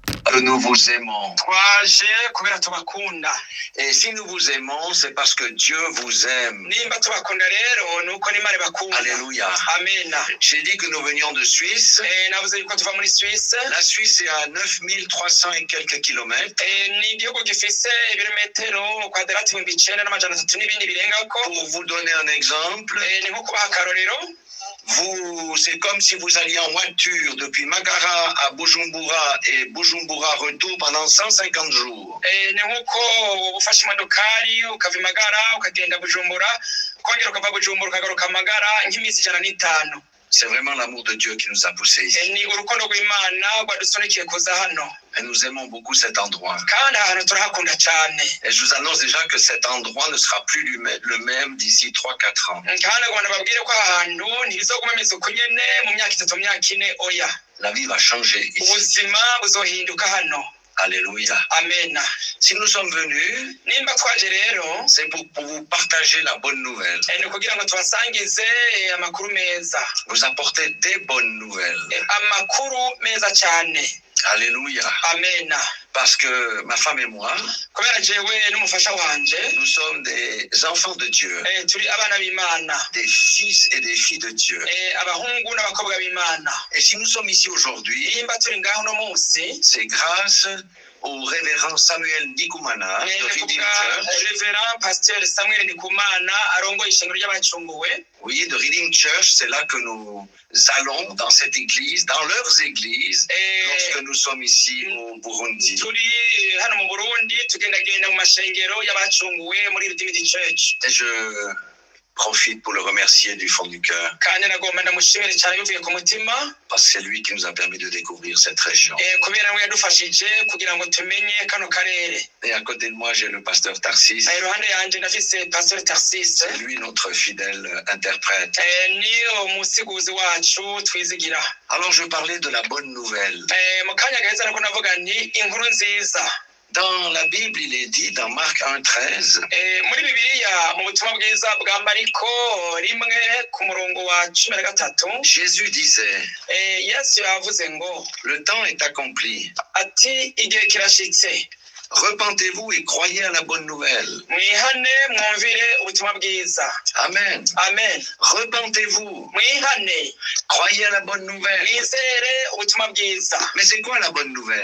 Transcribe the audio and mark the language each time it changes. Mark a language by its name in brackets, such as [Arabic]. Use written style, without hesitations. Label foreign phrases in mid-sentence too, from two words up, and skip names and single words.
[French] que nous vous aimons. [Rundi] twaje kubera tubakunda. [French] Et si nous vous aimons, c'est parce que Dieu vous aime. [Rundi] Nimba tubakunda rero nuko n'Imana ibakunda. [French] Alléluia. Amen. J'ai dit que nous venions de Suisse. [Rundi] navuze yuko tuva muri Suisse. [French] La Suisse est à 9300 et quelques kilomètres. [Rundi] ni igihugu gifise ibirometero kwadrati 9,300 n'ibindi birengako. [French] Pour vous donner un exemple, [Rundi] ni nko kubaha akarorero. [French] c'est comme si vous alliez en voiture depuis Magara à Bujumbura et Bujumbura retour pendant 150 jours. [Rundi] ni nkuko ufashe imodokari ukava i Magara ukagenda Bujumbura ukongera ukava Bujumbura ukagaruka Magara nk'iminsi 105. [French] C'est vraiment l'amour de Dieu qui nous a poussés ici. [Rundi] ni urukundo rw'Imana rwadusunikiye kuza hano. [French] Et nous aimons beaucoup cet endroit. [Rundi] kandi ahantu turahakunda cyane. [French] Et je vous annonce déjà que cet endroit ne sera plus le même d'ici 3-4 ans. [Rundi] kandi abantu babwire ko ahantu ntibizoguma bimeze uko nyene mu myaka 3-4 oya. [French] La vie va changer ici. [Rundi] ubuzima buzohinduka hano. [French] Alléluia. Amen. Si nous sommes venus, [Rundi] nimba twaje rero, [French] c'est pour vous partager la bonne nouvelle. [Rundi] ni kugira ngo tubasangize amakuru meza. [French] Vous apporter des bonnes nouvelles. [Rundi] amakuru meza cyane. [French] Alléluia. Amen. Parce que ma femme et moi, [Rundi] kubera jewe n'umufasha wanje, [French] nous sommes des enfants de Dieu. [Rundi] turi abana b'Imana. [French] Des fils et des filles de Dieu. [Rundi] abahungu n'abakobwa b'Imana. [French] Et si nous sommes ici aujourd'hui, [Rundi] nimba turi ngaho no munsi, [French] c'est grâce au révérend Samuel Ndikumana de Redeem Church. [Rundi] Révérend Pasteur Samuel Ndikumana arongoye ishengero ry'abacunguwe. [French] Oui, de Redeem Church, c'est là que nous allons dans cette église, dans leurs églises, lorsque nous sommes ici au Burundi. [Rundi] turi hano mu Burundi tugendagenda mu mashengero y'abacunguwe muri Redeemed Church. [French] Et je profite pour le remercier du fond du cœur. [Rundi] kandi nagomba ndamushimire cyane bivuye ku mutima. [French] Parce que c'est lui qui nous a permis de découvrir cette région. [Rundi] kubera ngo yadufashije kugira ngo tumenye kano karere. [French] Et à côté de moi, j'ai le pasteur Tarsis. [Rundi] iruhande yanje ndafise Pasteur Tarsis. [French] C'est lui notre fidèle interprète. [Rundi] ni umusiguzi wacu twizigira. [French] Alors je parlais de la bonne nouvelle. [Rundi] mu kanya gaheza nako navuga ni inkuru nziza. [French] Dans la Bible, il est dit, dans Marc 1,13, [Rundi] muri Bibiliya mu butumwa bwiza bwa Mariko 1 ku murongo wa 13, [French] Jésus disait, [Rundi] Yesu yavuze ngo, [French] le temps est accompli. [Rundi] ati igihe kirashitse. [French] Repentez-vous et croyez à la bonne nouvelle. [Rundi] mwihane mwumvire ubutumwa bwiza. Amen. Amen. [French] Repentez-vous. [Rundi] mwihane [French] Croyez à la bonne nouvelle. [Rundi] mwizere ubutumwa bwiza. [French] Mais c'est quoi la bonne nouvelle?